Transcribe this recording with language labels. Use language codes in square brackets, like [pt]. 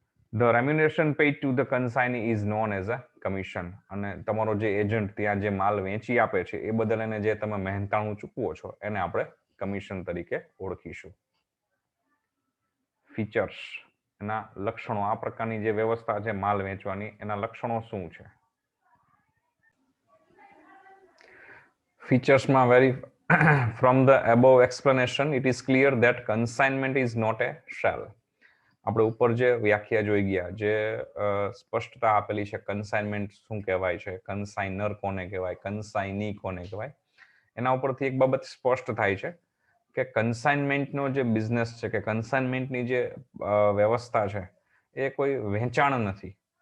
[en] The remuneration paid to the consignee is known as a commission. [gu] અને તમારો જે agent ત્યાં જે માલ વેચી આપે છે એ બદલ એને જે તમે મહેનતાણું ચૂકવો છો એને આપણે કમિશન તરીકે ઓળખીશું. ફીચર્સ, એના લક્ષણો, આ પ્રકારની જે વ્યવસ્થા છે માલ વેચવાની, એના લક્ષણો શું છે? ફીચર્સમાં [en] From the above explanation, it is clear that consignment is not a shell. [gu] આપણે ઉપર જે વ્યાખ્યા જોઈ ગયા, જે સ્પષ્ટતા આપેલી છે, કન્સાઇનમેન્ટ શું કહેવાય છે, કન્સાઇનર કોને કહેવાય, કન્સાઇની કોને કહેવાય, એના ઉપરથી એક બાબત સ્પષ્ટ થાય છે કે કન્સાઇનમેન્ટનો જે બિઝનેસ છે, કે કન્સાઇનમેન્ટની જે વ્યવસ્થા છે, એ કોઈ વેચાણ નથી.